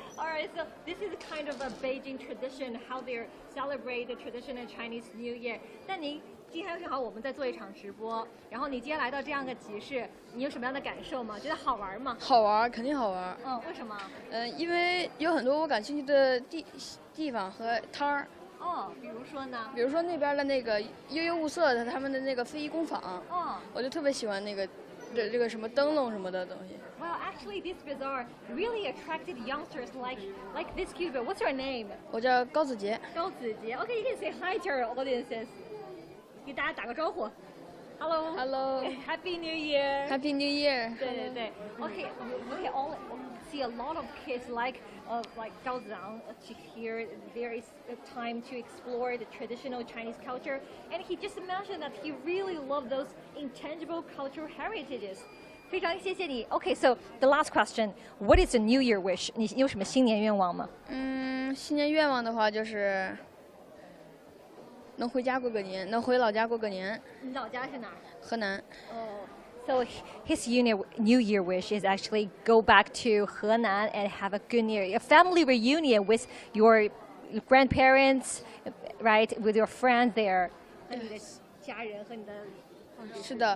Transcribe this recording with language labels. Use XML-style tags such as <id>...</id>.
<en>All right, so this is kind of a Beijing tradition, how they celebrate the traditional Chinese New Year.</en> <zh>但您今天正好我们在做一场直播，然后你今天来到这样的集市，你有什么样的感受吗？觉得好玩吗？好玩，肯定好玩。为什么？因为有很多我感兴趣的地方和摊儿。比如说呢？比如说那边的那个悠悠物色的他们的那个非遗工坊。我就特别喜欢那个这个什么灯笼什么的东西。</zh> <en>Well, actually, this bazaar really attracted youngsters like this cute girl. What's your name?</en> <zh>我叫高子杰。高子杰。</zh> <en>Okay, you can say hi to our audiences.</en> <zh>给大家打个招呼。</zh> <en>Hello. Hello. Happy New Year. Happy New Year.</en> <zh>对对对。</zh> <en>Okay, we can all see a lot of kids like Zhao Zhang here. There is a time to explore the traditional Chinese culture, and he just mentioned that he really loved those intangible cultural heritages.</en> <zh>非常谢谢你。</zh> <en>Okay, so the last question, what is the New Year wish?</en> <zh>你有什么新年愿望吗？新年愿望的话就是能回家过个年，能回老家过个年。你老家是哪儿？河南。</zh> <en>So his New Year wish is actually go back to Henan and have a good year, a family reunion with your grandparents, right? With your friends there.</en> <zh>和你的家人和你的是的。</zh>